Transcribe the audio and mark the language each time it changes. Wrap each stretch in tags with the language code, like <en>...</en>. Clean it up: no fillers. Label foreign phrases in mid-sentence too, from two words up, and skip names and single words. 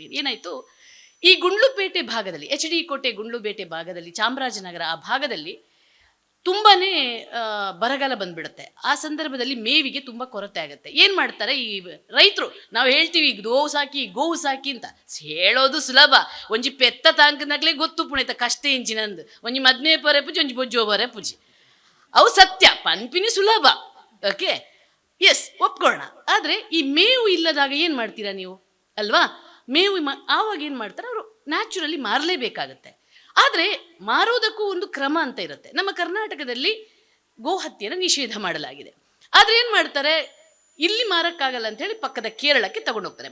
<kn>ಏನಾಯಿತು, ಈ ಗುಂಡ್ಲುಪೇಟೆ ಭಾಗದಲ್ಲಿ, HD ಕೋಟೆ ಗುಂಡ್ಲುಪೇಟೆ ಭಾಗದಲ್ಲಿ, ಚಾಮರಾಜನಗರ ಆ ಭಾಗದಲ್ಲಿ ತುಂಬಾ ಬರಗಾಲ ಬಂದ್ಬಿಡುತ್ತೆ. ಆ ಸಂದರ್ಭದಲ್ಲಿ ಮೇವಿಗೆ ತುಂಬ ಕೊರತೆ ಆಗುತ್ತೆ. ಏನು ಮಾಡ್ತಾರೆ ಈ ರೈತರು, ನಾವು ಹೇಳ್ತೀವಿ ಗೋವು ಸಾಕಿ ಅಂತ ಹೇಳೋದು ಸುಲಭ.</kn> <tcy>ಒಂಜಿ ಪೆತ್ತ ತಾಂಕನಾಗ್ಲೇ ಗೊತ್ತು ಪುಣಿತ ಕಷ್ಟ ಇಂಚಿನಂದು ಒಂಜಿ ಮದ್ಮೆ ಪರೆ ಪೂಜಿ ಒಂಜಿ ಬೊಜ್ಜೋ ಪರೆ ಪೂಜಿ, ಅವು ಸತ್ಯ, ಪನ್ಪಿನಿ ಸುಲಭ.</tcy> <kn>ಓಕೆ, ಎಸ್, ಒಪ್ಕೊಳ್ಳೋಣ. ಆದರೆ ಈ ಮೇವು ಇಲ್ಲದಾಗ ಏನು ಮಾಡ್ತೀರಾ ನೀವು ಅಲ್ವಾ? ಮೇವು ಆವಾಗ ಏನು ಮಾಡ್ತಾರೆ, ಅವರು ನ್ಯಾಚುರಲಿ ಮಾರಲೇಬೇಕಾಗತ್ತೆ. ಆದರೆ ಮಾರೋದಕ್ಕೂ ಒಂದು ಕ್ರಮ ಅಂತ ಇರುತ್ತೆ. ನಮ್ಮ ಕರ್ನಾಟಕದಲ್ಲಿ ಗೋಹತ್ಯೆಯನ್ನು ನಿಷೇಧ ಮಾಡಲಾಗಿದೆ. ಆದರೆ ಏನು ಮಾಡ್ತಾರೆ, ಇಲ್ಲಿ ಮಾರಕ್ಕಾಗಲ್ಲ ಅಂಥೇಳಿ ಪಕ್ಕದ ಕೇರಳಕ್ಕೆ ತಗೊಂಡೋಗ್ತಾರೆ.</kn>